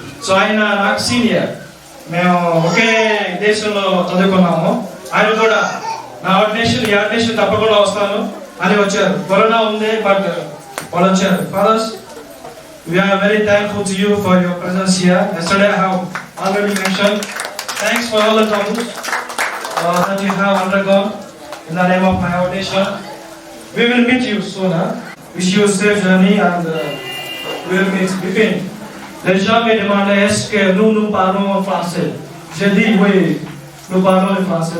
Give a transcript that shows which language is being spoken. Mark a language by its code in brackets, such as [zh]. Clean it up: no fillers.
[te] So ఆయన నాకు senior, మేము ఒకే దేశంలో చదువుకున్నాము. ఆయన కూడా నా ఆర్డినేషన్ తప్పకుండా వస్తాను అని వచ్చారు. కరోనా ఉంది బట్ వాళ్ళు వచ్చారు. [en] Fathers, we are very thankful to you for your presence here. Yesterday I have already mentioned, thanks for all the troubles that you have undergone in the name of my ordination. We will meet you soon. Wish you a safe journey and we will meet Bipin. [fr] Les gens me demandaient est-ce que nous parlons français. J'ai dit oui, nous parlons le français.